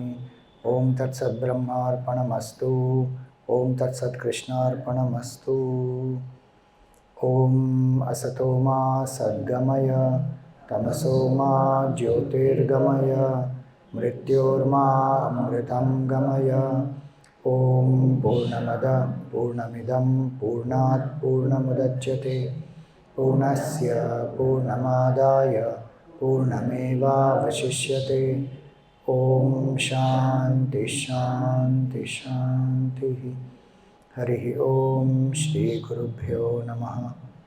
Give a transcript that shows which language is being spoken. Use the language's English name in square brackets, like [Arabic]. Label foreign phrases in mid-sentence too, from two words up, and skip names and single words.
[Sanskrit] ओम तत्सत ब्रह्मार्पणमस्तु. ओम तत्सत कृष्णार्पणमस्तु. ओम असतो मा सद्गमय तमसो मा ज्योतिर्गमय मृत्योर्मा अमृतम गमय. ओम पूर्णमद पूर्णमिदं पूर्णात पूर्णमुदच्यते पूर्णस्य पूर्णमादाय पूर्णमेवावशिष्यते। ॐ शान्ति शान्ति शान्तिः। हरिः ॐ श्रीगुरुभ्यो नमः।